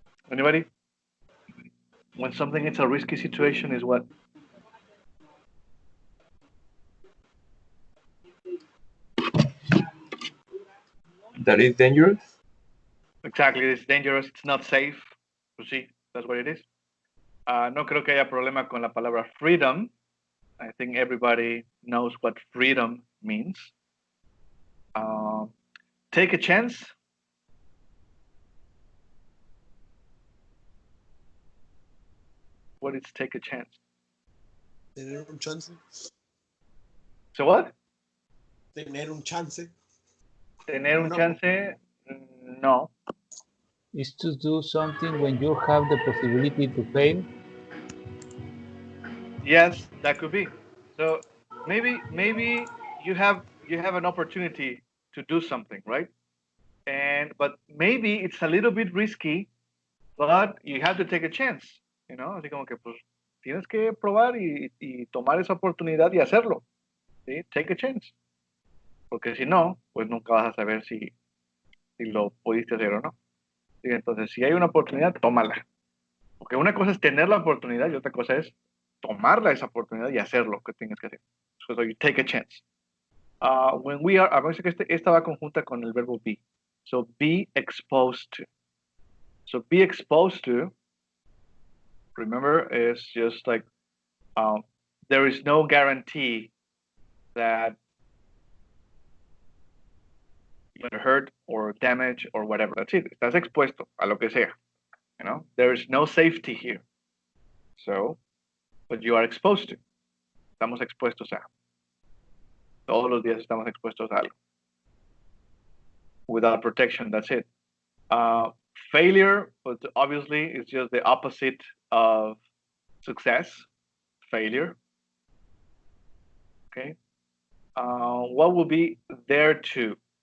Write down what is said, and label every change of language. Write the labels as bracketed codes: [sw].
[en] Anybody? When something is a risky situation is what? That is dangerous. Exactly, it's dangerous, it's not safe. [es] Pues sí, [en] that's what it is. [es] No creo que haya problema con la palabra freedom. [en] I think everybody knows what freedom means. Take a chance. What is take a chance? [es] Tener un chance. [en] So what? [es] Tener un chance. Tener un chance? No. [en] Is to do something when you have the possibility to fail. Yes, that could be. So maybe you have an opportunity to do something, right? But maybe it's a little bit risky, but you have to take a chance, [es] así como que pues tienes que probar y tomar esa oportunidad y hacerlo, ¿sí? [en] Take a chance. [es] Porque si no, pues nunca vas a saber si lo pudiste hacer o no. ¿Sí? Entonces, si hay una oportunidad, tómala. Porque una cosa es tener la oportunidad y otra cosa es tomarla esa oportunidad y hacer lo que tienes que hacer. [en] So you take a chance. When we are, [es] acuérdense que esta va conjunta con el verbo be. [en] So be exposed to. So be exposed to, remember, is just like there is no guarantee that you're going to hurt or damage or whatever. That's it. [es] Estás expuesto a lo que sea. [en] There is no safety here. So, but you are exposed to. [es] Estamos expuestos a. Todos los días estamos expuestos a algo. [en] Without protection, that's it. Failure, but obviously, is just the opposite of success. Failure. Okay. What will be there to?